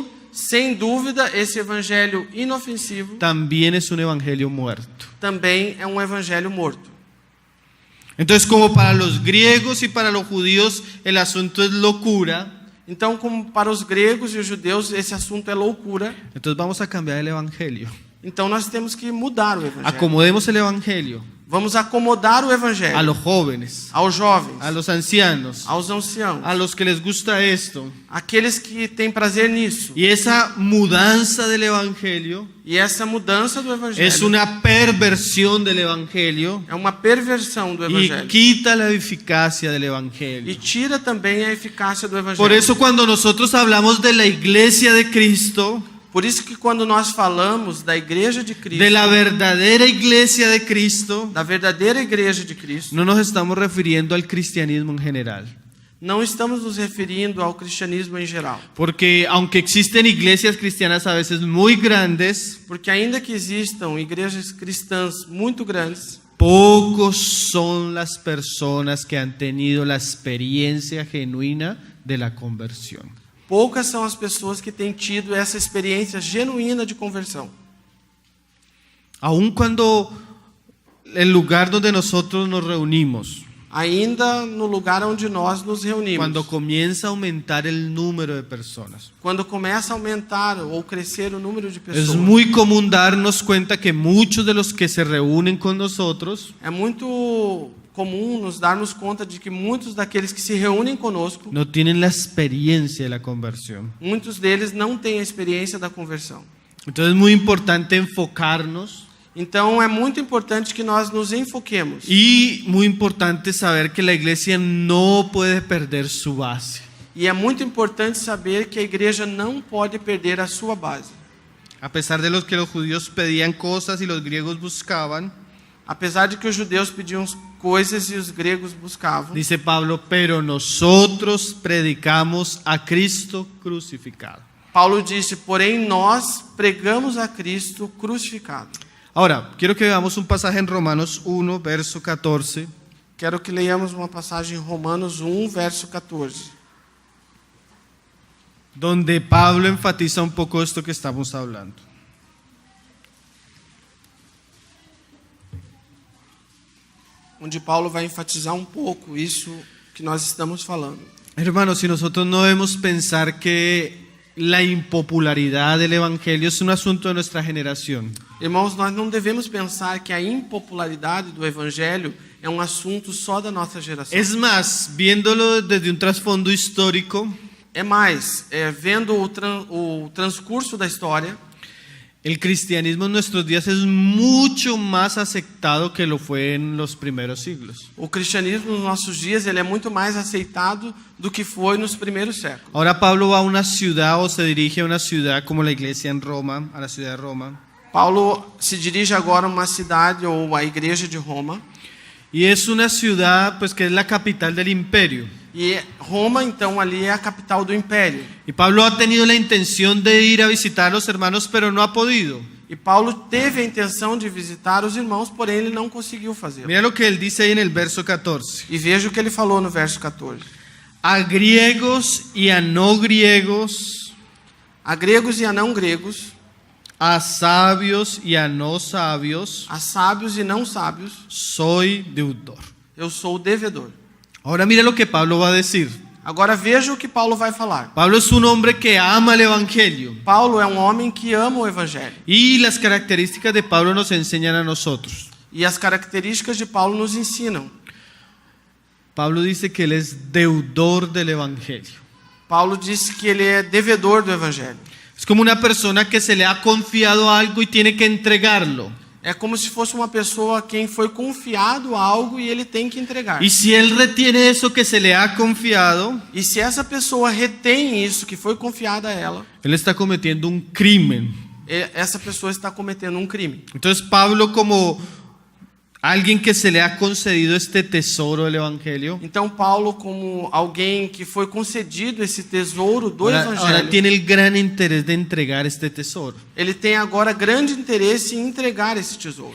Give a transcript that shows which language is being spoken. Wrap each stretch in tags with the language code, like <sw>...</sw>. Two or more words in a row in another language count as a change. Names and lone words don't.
<pt>Sem dúvida, esse evangelho inofensivo</pt> <es>también es un evangelio muerto.</es> <pt>também é um evangelho morto.</pt> <es>Entonces, como para los griegos y para los judíos el asunto es locura,</es> <pt>Então, como para os gregos e os judeus esse assunto é loucura,</pt> <es>entonces vamos a cambiar el evangelio.</es> <pt>então nós temos que mudar o evangelho.</pt> <es>Acomodemos el evangelio</es> <pt>Vamos acomodar o evangelho</pt> <es>a los jóvenes,</es> <pt>aos jovens,</pt> <es>a los ancianos,</es> <pt>aos anciãos,</pt> <es>a los que les gusta esto.</es> <pt>aqueles que têm prazer nisso.</pt> <es>Y esa mudanza del evangelio</es> <pt>E essa mudança do evangelho</pt> <es>es una perversión del evangelio</es> <pt>é uma perversão do</pt> <es>y</es> <pt>evangelho.</pt> <es>quita la eficacia del</es> <pt>E</pt> <es>evangelio.</es> <pt>tira também a eficácia do evangelho.</pt> <es>Por eso cuando nosotros hablamos de la iglesia de Cristo,</es> <pt>Por isso que quando nós falamos da igreja de Cristo,</pt> <es>de la verdadera iglesia de Cristo,</es> <pt>da verdadeira igreja de Cristo,</pt> <es>no nos estamos refiriendo al cristianismo en general.</es> <pt>não estamos nos referindo ao cristianismo em geral.</pt> <es>Porque aunque existen iglesias cristianas a veces muy grandes,</es> <pt>Porque ainda que existam igrejas cristãs muito grandes,</pt> <es>pocos son las personas que han tenido la experiencia genuina de la conversión.</es> <pt>poucas são as pessoas que têm tido essa experiência genuína de conversão.</pt> <es>Aun cuando el lugar donde nosotros nos reunimos,</es> <pt>Ainda no lugar onde nós nos reunimos,</pt> <es>cuando comienza a aumentar el número de personas,</es> <pt>quando começa a aumentar ou crescer o número de</pt> <es>es</es> <pt>pessoas,</pt> <es>muy común darnos cuenta que muchos de los que se reúnen con nosotros</es> <pt>é muito comum nos darmos conta de que muitos daqueles que se reúnem conosco,</pt> <es>no tienen la experiencia de la conversión.</es> <pt>muitos deles não têm a experiência da conversão.</pt> <es>Entonces es muy importante enfocarnos</es> <pt>Então é muito importante que nós nos enfoquemos.</pt> <es>y muy importante saber que la iglesia no puede perder su base.</es> <pt>E é muito importante saber que a igreja não pode perder a sua base.</pt> <es>A pesar de que los judíos pedían cosas y los griegos buscaban,</es> <pt>Apesar de que os judeus pediam coisas e os gregos buscavam,</pt> <es>dice Pablo, pero nosotros predicamos a Cristo crucificado.</es> <pt>Paulo disse, porém nós pregamos a Cristo crucificado.</pt> <es>Ahora, quiero que veamos un pasaje en Romanos 1, verso 14,</es> <pt>Quero que leiamos uma passagem em Romanos 1, verso 14.</pt> <es>donde Pablo enfatiza un poco esto que estamos hablando.</es> <pt>Onde Paulo vai enfatizar um pouco isso que nós estamos falando.</pt> <es>Hermanos, si nosotros no debemos pensar que la impopularidad del evangelio es un asunto de nuestra generación.</es> <pt>Irmãos, nós não devemos pensar que a impopularidade do evangelho é um assunto só da nossa geração.</pt> <es>Es más, viéndolo desde un trasfondo histórico,</es> <pt>É mais, vendo o transcurso da história,</pt> <es>el cristianismo en nuestros días es mucho más aceptado que lo fue en los primeros siglos.</es> <pt>o cristianismo nos nossos dias ele é muito mais aceitado do que foi nos primeiros séculos.</pt> <es>Ahora Pablo va a una ciudad o se dirige a una ciudad como la iglesia en Roma, a la ciudad de Roma.</es> <pt>Paulo se dirige agora a uma cidade ou a igreja de Roma.</pt> <es>Y es una ciudad pues que es la capital del imperio.</es> <pt>E Roma, então, ali é a capital do império.</pt> <es>Y Pablo ha tenido la intención de ir a visitar a los hermanos, pero no ha podido.</es> <pt>E Paulo teve a intenção de visitar os irmãos, porém ele não conseguiu fazê-lo.</pt> <es>Mira lo que él dice ahí en el verso 14.</es> <pt>E veja o que ele falou no verso 14.</pt> <es>a griegos y a no griegos,</es> <pt>a gregos e a não gregos,</pt> <es>a sabios y a no sabios,</es> <pt>a sábios e não sábios,</pt> <es>soy deudor.</es> <pt>eu sou o devedor.</pt> <es>Ahora mira lo que Pablo va a decir.</es> <pt>Agora veja o que Paulo vai falar.</pt> <es>Pablo es un hombre que ama el Evangelio.</es> <pt>Paulo é um homem que ama o evangelho.</pt> <es>Y las características de Pablo nos enseñan a nosotros.</es> <pt>E as características de Paulo nos ensinam.</pt> <es>Pablo dice que él es deudor del Evangelio.</es> <pt>Paulo disse que ele é devedor do evangelho.</pt> <es>Es como una persona que se le ha confiado algo y tiene que entregarlo.</es> <pt>É como se fosse uma pessoa a quem foi confiado algo e ele tem que entregar.</pt> <es>Y si él retiene eso que se le ha confiado,</es> <pt>E se essa pessoa retém isso que foi confiado a ela,</pt> <es>él está cometiendo un crimen.</es> <pt>essa pessoa está cometendo um crime.</pt> <es>Entonces Pablo, como alguien que se le ha concedido este tesoro del Evangelio,</es> <pt>Então Paulo, como alguém que foi concedido esse tesouro do</pt> <es>ahora</es> <pt>evangelho,</pt> <es>tiene el gran interés de entregar este tesoro.</es> <pt>ele tem agora grande interesse em entregar esse tesouro.</pt>